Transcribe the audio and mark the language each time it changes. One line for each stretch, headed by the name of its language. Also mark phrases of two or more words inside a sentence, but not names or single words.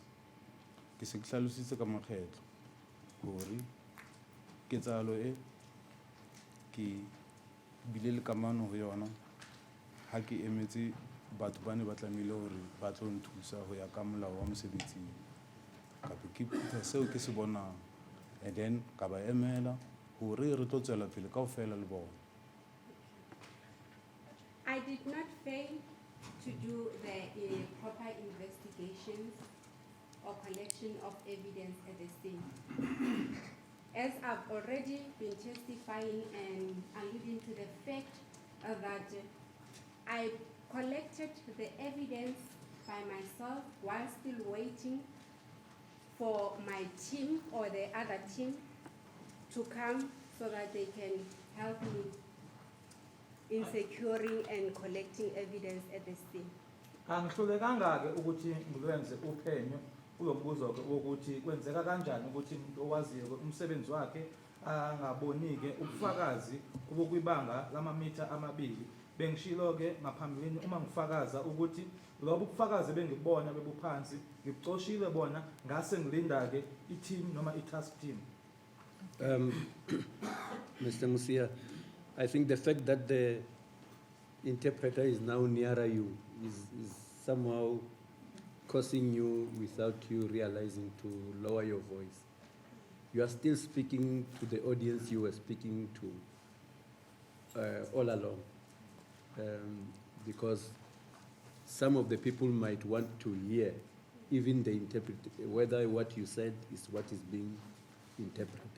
Southern Sotho: Ke se ke hlalositse ka makgetlo hore ketsahalo e ke bile le kamano ho yona ha ke emetse batho ba ne ba tlamehile hore ba tlo nthusa ho ya ka molao wa mosebetsing. Ka be ke phutha seo ke se bonang,
English: and then
Southern Sotho: ka ba emela hore re tlo tswela pele kaofela le bona.
English: I did not fail to do the proper investigations or collection of evidence at the scene. As I've already been testifying and alluding to the fact that I collected the evidence by myself while still waiting for my team or the other team to come so that they can help me in securing and collecting evidence at the scene.
Zulu: Angihlulekanga-ke ukuthi ngilwenze uphenyo kulo mbuzo-ke wokuthi kwenzeka kanjani ukuthi umuntu owaziyo umsebenzi wakhe angaboni-ke ubufakazi obukwibanga lamamitha 2. Bengishilo-ke ngaphambilini uma ngifakaza ukuthi lobo ubufakazi bengibona bebuphansi ngibucoshile bona ngase ngilinda-ke i-team noma i-task team.
English: Mr. Musia, I think the fact that the interpreter is now nearer you is somehow causing you, without you realizing, to lower your voice. You are still speaking to the audience you were speaking to all along, because some of the people might want to hear even the whether what you said is what is being interpreted.